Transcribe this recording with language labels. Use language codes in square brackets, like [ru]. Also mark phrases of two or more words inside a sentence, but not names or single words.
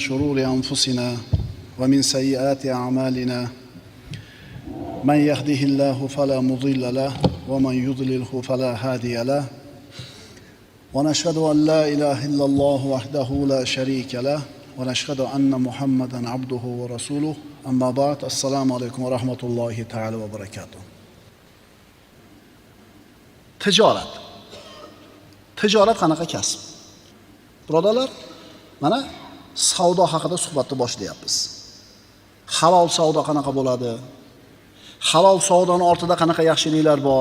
[ar] شرور أنفسنا ومن سيئات أعمالنا من يهده الله فلا مضل له ومن يضلله فلا هادي له ونشهد أن لا إله إلا الله وحده لا شريك له ونشهد أن محمدا عبده ورسوله أما بعد السلام عليكم ورحمة الله تعالى وبركاته. [uz] Tijorat qanaqa kasb? Birodarlar, mana savdo haqida suhbatni boshlayapmiz. Halol savdo qanaqa bo'ladi? Halol savdoning ortida qanaqa yaxshiliklar bor?